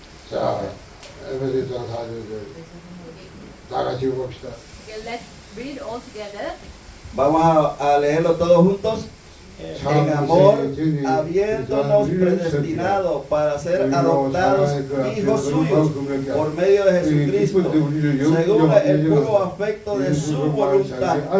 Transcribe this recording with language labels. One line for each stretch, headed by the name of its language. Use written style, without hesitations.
Korean: 자, 에베소 1장 4절을 다 같이 읽어봅시다. 5.
English: Okay, let's read all together.
Spanish: Vamos a leerlo todos juntos. En amor, habiéndonos predestinado para ser adoptados hijos suyos por medio de Jesucristo, según el puro afecto de su voluntad.